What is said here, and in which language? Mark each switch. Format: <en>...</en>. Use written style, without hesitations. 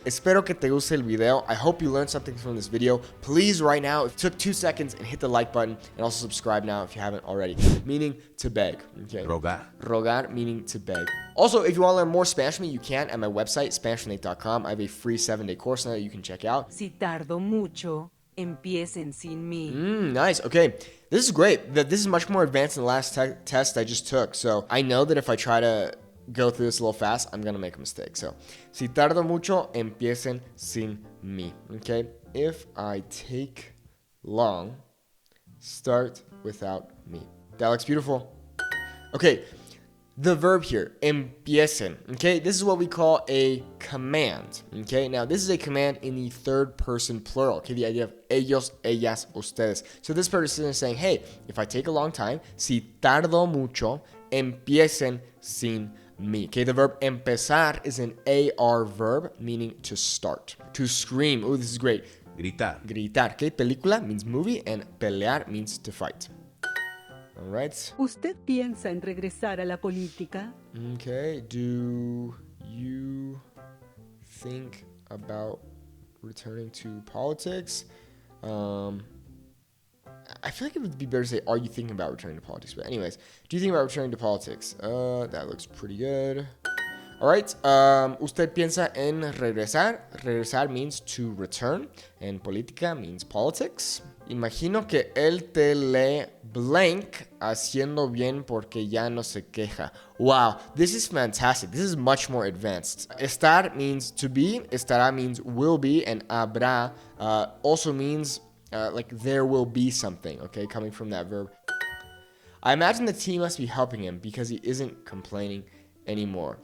<es>Espero que te guste el video.</es> <en>I hope you learned something from this video. Please, right now, it took 2 seconds, and hit the like button, and also subscribe now if you haven't already. Meaning to beg, okay? Rogar, meaning to beg. Also, if you want to learn more Spanish from me, you can at my website, SpanishWithNate.com. I have a free 7-day course now that you can check out.</en> <es>Si tardo mucho, empiecen sin mí.</es> <en>Nice. Okay. This is great. This is much more advanced than the last test I just took. So I know that if I try to go through this a little fast, I'm going to make a mistake. So,</en> <es>si tardo mucho, empiecen sin mí. Okay.</es> <en>If I take long, start without me. That looks beautiful. Okay. The verb here, empiecen, okay? This is what we call a command, okay? Now, this is a command in the third person plural, okay? The idea of ellos, ellas, ustedes. So this person is saying, hey, if I take a long time,</en> <es>si tardo mucho, empiecen sin mí,</es> <en>okay? The verb empezar is an AR verb, meaning to start, to scream. Oh, this is great. Gritar, okay? Película means movie, and pelear means to fight. All right.</en> <es>¿Usted piensa en regresar a la política?</es> <en>Okay. Do you think about returning to politics? I feel like it would be better to say, are you thinking about returning to politics? But anyways, do you think about returning to politics? That looks pretty good. All right.</en> <es>Usted piensa en regresar.</es> <en>Regresar means to return, and política means politics.</en> <es>Imagino que él te lee blank haciendo bien porque ya no se queja.</es> <en>Wow, this is fantastic. This is much more advanced. Estar means to be. Estará means will be. And habrá also means like there will be something, okay, coming from that verb. I imagine the team must be helping him because he isn't complaining anymore.</en>